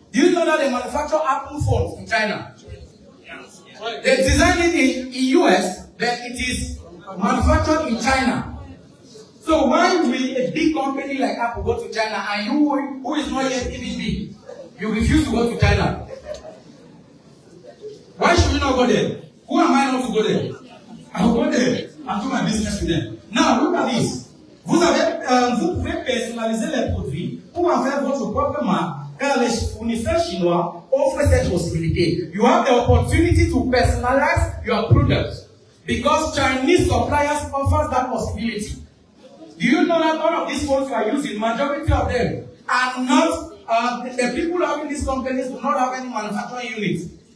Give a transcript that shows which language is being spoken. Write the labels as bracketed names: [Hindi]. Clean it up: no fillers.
[English] Do you know that they manufacture Apple phones in China? They design it in US, but it is manufactured in China. So why will a big company like Apple go to China and you, who is not yet even big, you refuse to go to China? Why should you not go there? Who am I not to go there? I will go there and do my business with them. Now look at this. [French] Vous pouvez personnaliser les produits pour en faire votre propre marque, car les fournisseurs chinois offrent cette possibilité. [English] You have the opportunity to personalize your products because Chinese suppliers offer that possibility. Do you know that all of these phones you are using, majority of them are not the people having these companies do not have any manufacturing units.